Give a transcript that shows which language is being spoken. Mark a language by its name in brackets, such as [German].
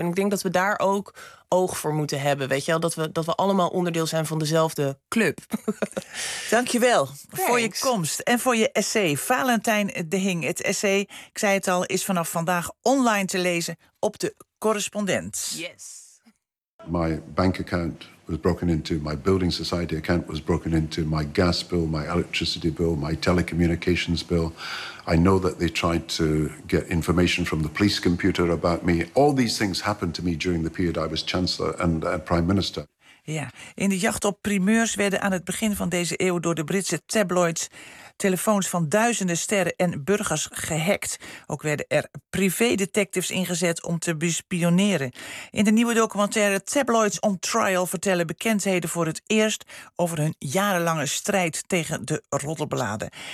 [Dutch] En ik denk dat we daar ook oog voor moeten hebben. Weet je wel, dat we allemaal onderdeel zijn van dezelfde club. Dankjewel voor je komst en voor je essay. Valentijn de Hing, het essay, ik zei het al, is vanaf vandaag online te lezen op de Correspondent. [English] Yes. My bank account was broken into, my building society account was broken into, my gas bill, my electricity bill, my telecommunications bill. I know that they tried to get information from the police computer about me. All these things happened to me during the period I was chancellor and prime minister. [Dutch] Ja, in de jacht op primeurs werden aan het begin van deze eeuw door de Britse tabloids telefoons van duizenden sterren en burgers gehackt. Ook werden er privédetectives ingezet om te bespioneren. In de nieuwe documentaire Tabloids on Trial vertellen bekendheden voor het eerst over hun jarenlange strijd tegen de roddelbladen.